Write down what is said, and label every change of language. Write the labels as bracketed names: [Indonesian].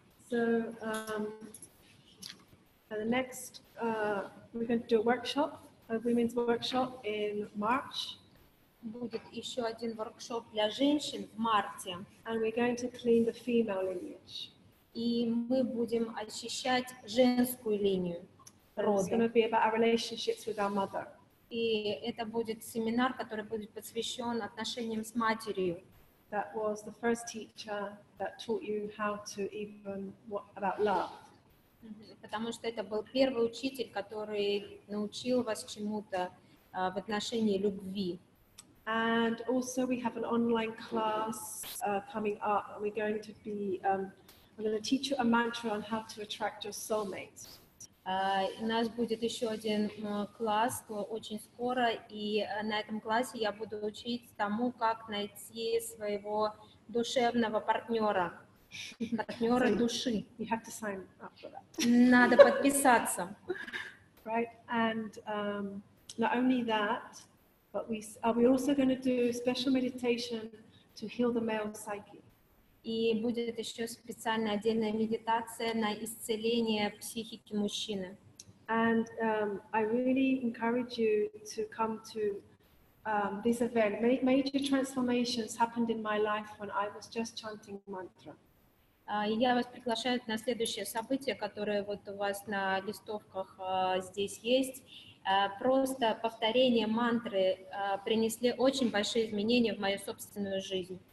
[English] So the next, we're going to do a workshop, a women's workshop in March, [Russian] Будет еще один воркшоп для женщин в марте, [English] and we're going to clean the female lineage. [Russian] и мы будем очищать женскую линию [English] And it's going [Russian] рода. [English] to be about our relationships with our mother. [Russian] И это будет семинар, который будет посвящен отношениям с матерью. [English] That was the first teacher that taught you how to even what about love. [Russian] Потому что это был первый учитель, который научил вас чему-то в отношении любви. [English] And also we have an online class coming up, and we're going to be, I'm going to teach you a mantra on how to attract your soulmate. [Russian] У нас будет еще один класс очень скоро, и на этом классе я буду учить тому, как найти своего душевного партнера души. [English] You have to sign up for that, [Russian] Надо подписаться. [English] right? And not only that, but we're also going to do special meditation to heal the male psyche. [Russian] И будет еще специальная отдельная медитация на исцеление психики мужчины. [English] And I really encourage you to come to this event. Major transformations happened in my life when I was just chanting mantra. [Russian] И я вас приглашаю на следующее событие, которое вот у вас на листовках здесь есть. Просто повторение мантры принесли очень большие изменения в мою собственную жизнь.